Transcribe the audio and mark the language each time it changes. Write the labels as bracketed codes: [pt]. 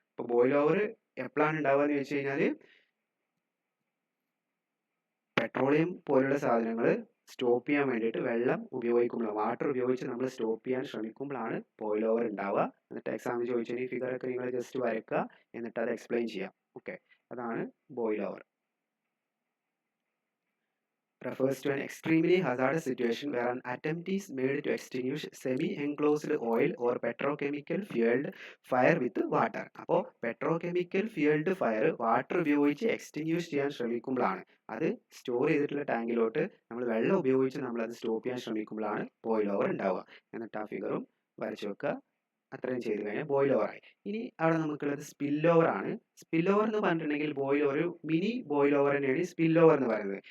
[ml] അപ്പോൾ boil over എപ്പോഴാണ് ഉണ്ടാവുക എന്ന് ചോദിച്ചു കഴിഞ്ഞാൽ, പെട്രോളിയം പോലുള്ള സാധനങ്ങൾ സ്റ്റോപ്പ് ചെയ്യാൻ വേണ്ടിയിട്ട് വെള്ളം ഉപയോഗിക്കുമ്പോൾ, വാട്ടർ ഉപയോഗിച്ച് നമ്മൾ സ്റ്റോപ്പ് ചെയ്യാൻ ശ്രമിക്കുമ്പോഴാണ് ബോയിൽ ഓവർ ഉണ്ടാവുക. എന്നിട്ട് എക്സാമിന് ചോദിച്ചാൽ ഈ ഫിഗറൊക്കെ നിങ്ങൾ ജസ്റ്റ് വരയ്ക്കുക, എന്നിട്ട് അത് എക്സ്പ്ലെയിൻ ചെയ്യാം. ഓക്കെ, അതാണ് boil over. [en] refers to an extremely hazardous situation where an attempt is made to extinguish semi-enclosed oil or petrochemical fueled fire with water. [ml] അപ്പോൾ പെട്രോകെമിക്കൽ ഫ്യൂൽഡ് ഫയർ വാട്ടർ ഉപയോഗിച്ച് എക്സ്റ്റിങ്യൂഷ് ചെയ്യാൻ ശ്രമിക്കുമ്പോഴാണ്, അത് സ്റ്റോർ ചെയ്തിട്ടുള്ള ടാങ്കിലോട്ട് നമ്മൾ വെള്ളം ഉപയോഗിച്ച് നമ്മൾ അത് സ്റ്റോപ്പ് ചെയ്യാൻ ശ്രമിക്കുമ്പോഴാണ് ബോയിൽ ഓവർ ഉണ്ടാവുക. എന്നിട്ട് ആ ഫിഗറും വരച്ചു വെക്കുക. അത്രയും ചെയ്ത് കഴിഞ്ഞാൽ ബോയിൽ ഓവറായി. ഇനി അവിടെ നമുക്കുള്ളത് സ്പിൽ ഓവർ ആണ്. സ്പിൽ ഓവർ എന്ന് പറഞ്ഞിട്ടുണ്ടെങ്കിൽ ബോയിൽ ഒരു മിനി ബോയിൽ ഓവർ തന്നെയാണ് സ്പിൽ ഓവർ എന്ന് പറയുന്നത്.